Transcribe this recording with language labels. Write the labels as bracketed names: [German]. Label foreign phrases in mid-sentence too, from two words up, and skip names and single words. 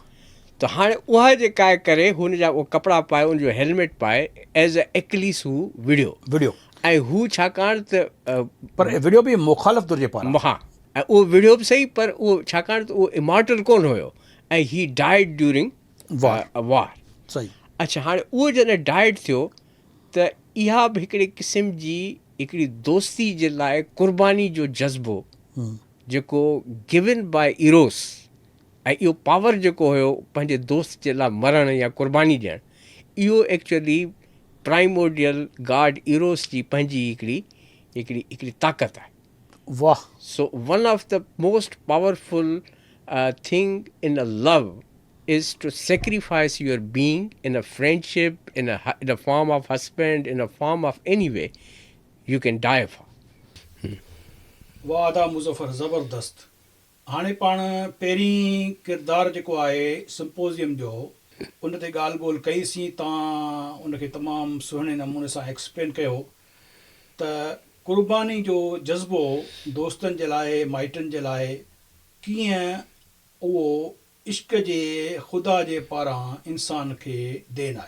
[Sindhi] त हाणे उहा जेका आहे करे हुन जा उहो कपिड़ा पाए, उनजो हेलमेट पाए, [English] as a Achilles [Sindhi] हू विढ़ियो। ऐं हू छाकाणि त पर विढ़ियो बि मुखालिफ़ तुर जे पारां। हा, ऐं उहो विढ़ियो बि सही, पर उहो छाकाणि त उहो इमॉर्टल कोन हुयो, ऐं [English] he died during war. [Sindhi] सही अच्छा, हाणे उहो जॾहिं डाइट थियो त इहा बि हिकिड़े क़िस्म जी हिकिड़ी दोस्ती जे लाइ क़ुर्बानी जो जज़्बो जेको [English] given by Eros, [Sindhi] ऐं इहो पावर जेको हुयो पंहिंजे दोस्त जे लाइ मरण या क़ुर्बानी ॾियणु, इहो [English] actually primordial god Eros [Sindhi] जी पंहिंजी हिकिड़ी हिकिड़ी हिकिड़ी ताक़त आहे. वाह [English] So one of the most powerful thing in a love is to sacrifice your being in a friendship, in a form of husband, in a form of any way you can die for. [Sindhi] वाह अदा मुज़फ़र ज़बरदस्त. हाणे पाण पहिरीं किरदारु जेको आहे सिम्पोज़ियम जो उन ते ॻाल्हि ॿोल कईसीं. तव्हां उनखे तमामु सुहिणे नमूने सां एक्सप्लेन कयो त क़ुर्बानी जो जज़्बो दोस्तनि जे लाइ, माइटनि जे लाइ कीअं उहो इश्क जे ख़ुदा जे पारां इंसान खे देन आहे.